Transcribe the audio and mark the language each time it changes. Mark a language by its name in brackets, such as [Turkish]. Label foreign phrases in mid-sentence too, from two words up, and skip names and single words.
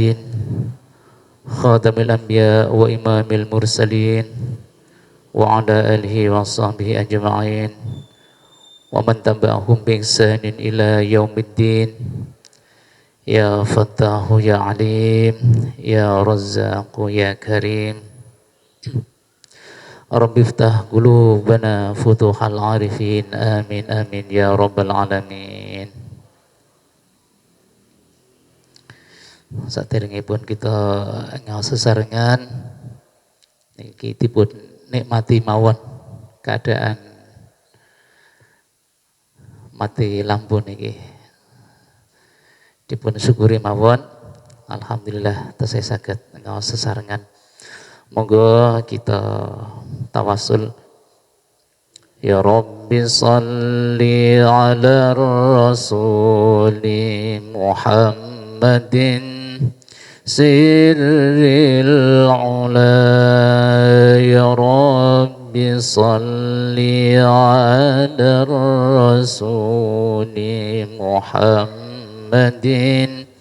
[Arabic] خاتم الأنبياء وإمام المرسلين وعلى آله وصحبه أجمعين ومن تبعهم بإحسان إلى يوم الدين يا فتاح يا عليم يا رزاق يا كريم رب افتح قلوبنا فتوح العارفين آمين آمين يا رب العالمين. [Javanese] Saderengipun kita ngaos sesarengan niki dipun nikmati mawon keadaan mati lampu niki dipun syukuri mawon. Alhamdulillah tesih saged ngaos sesarengan. Monggo kita tawasul. [Arabic] يا ربي صل على رسول محمد سر العلى. يا ربي صل على رسول محمد